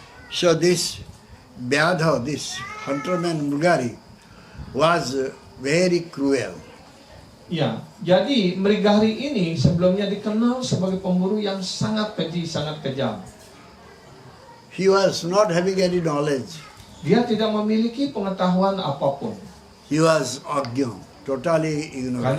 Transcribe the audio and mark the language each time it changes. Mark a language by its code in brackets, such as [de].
[en] So this Vyadha, this hunterman Mrigari, was very cruel. [id] Ya, jadi Mrigari ini sebelumnya dikenal sebagai pemburu yang sangat keji, sangat kejam. [en] He was not having any knowledge. [id] Dia tidak memiliki pengetahuan apapun. [en] He was agya, totally ignorant.